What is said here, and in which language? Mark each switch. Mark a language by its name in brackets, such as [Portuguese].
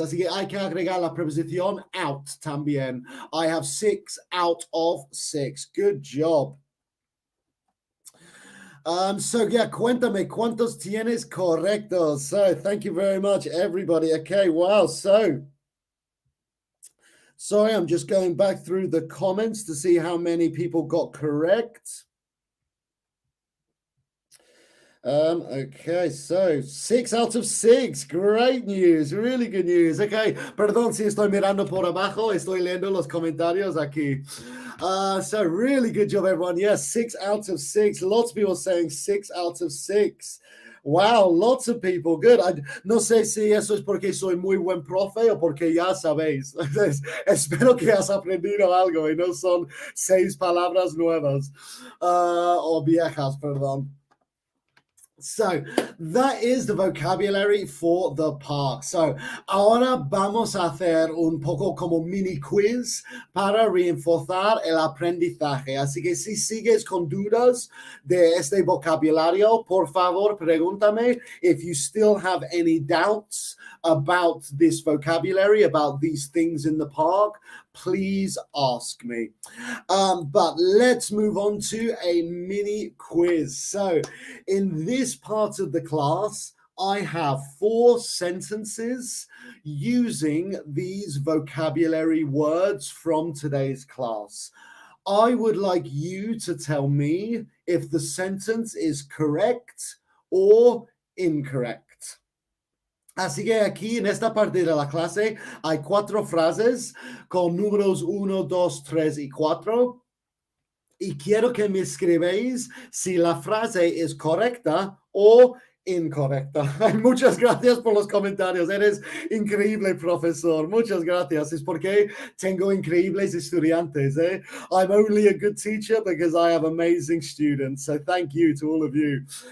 [Spanish] Así que hay que agregar la preposición out también. [English] I have 6 out of 6. Good job. So yeah, [Spanish] cuéntame, ¿cuántos tienes correctos? [English] So thank you very much, everybody. Okay, wow. So sorry, I'm just going back through the comments to see how many people got correct. Okay, so 6 out of 6. Great news. Really good news. [Spanish] Okay, perdón si estoy mirando por abajo. Estoy leyendo los comentarios aquí. [English] So really good job, everyone. Yes, 6 out of 6. Lots of people saying 6 out of 6. Wow, lots of people. Good. [Spanish] No sé si eso es porque soy muy buen profe o porque ya sabéis. Espero que has aprendido algo y no son 6 palabras nuevas o viejas, perdón. [English] So that is the vocabulary for the park. [Spanish] So ahora vamos a hacer un poco como mini quiz para reforzar el aprendizaje. Así que si sigues con dudas de este vocabulario, por favor, pregúntame. [English] If you still have any doubts about this vocabulary, about these things in the park, please ask me. But let's move on to a mini quiz. So in this part of the class, I have 4 sentences using these vocabulary words from today's class. I would like you to tell me if the sentence is correct or incorrect. [Spanish] Así que aquí en esta parte de la clase hay 4 frases con números 1, 2, 3 y 4. Y quiero que me escribáis si la frase es correcta o incorrecta. Muchas gracias por los comentarios. Eres increíble, profesor. Muchas gracias. Es porque tengo increíbles estudiantes. [English] I'm only a good teacher because I have amazing students. So thank you to all of you.